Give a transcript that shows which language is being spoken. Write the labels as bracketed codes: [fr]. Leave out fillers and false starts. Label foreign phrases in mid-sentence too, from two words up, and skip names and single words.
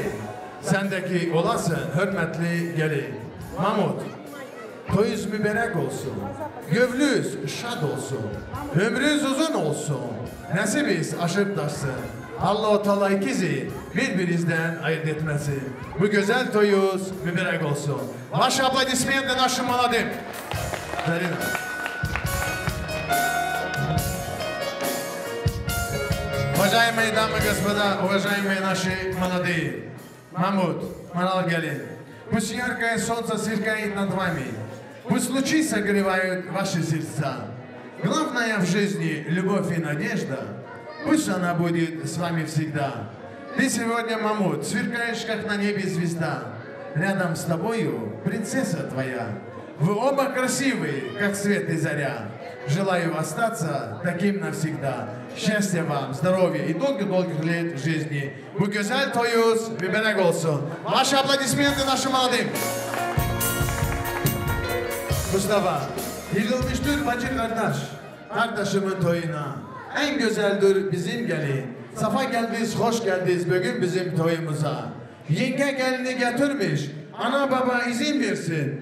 [tr] Sendeki olasın, hürmetli gelin. Mahmut, toyuz mübarek olsun. Gövlüz şad olsun. Ömrünüz uzun olsun. Nasibiniz aşıp taşsın. Allah-u Teala ikizi birbirinizden ayırt etmesin. Bu güzel toyuz mübarek olsun. [ru] Ваши аплодисменты нашим молодым. Уважаемые дамы и господа, уважаемые наши молодые. [tr] Mahmut, Maral gelin. [ru] Пусть яркое солнце сверкает над вами. Пусть лучи согревают ваши сердца. Главное в жизни – любовь и надежда. Пусть она будет с вами всегда. Ты сегодня, Mahmut, сверкаешь, как на небе звезда. Рядом с тобою принцесса твоя. Вы оба красивые, как свет и заря. Желаю остаться таким навсегда. Счастья вам, здоровья и долгих-долгих лет жизни. [tr] Bu güzel toyuz mübarek olsun. [ru] Ваши аплодисменты нашим молодым. [tr] Mustafa, yığılmıştır bacı kardeş. Kardeşimin toyuna. En güzeldir bizim gelin. Safa geldiniz, hoş geldiniz bugün bizim toyumuza. Yenge gelini getirmiş. Ana baba izin versin.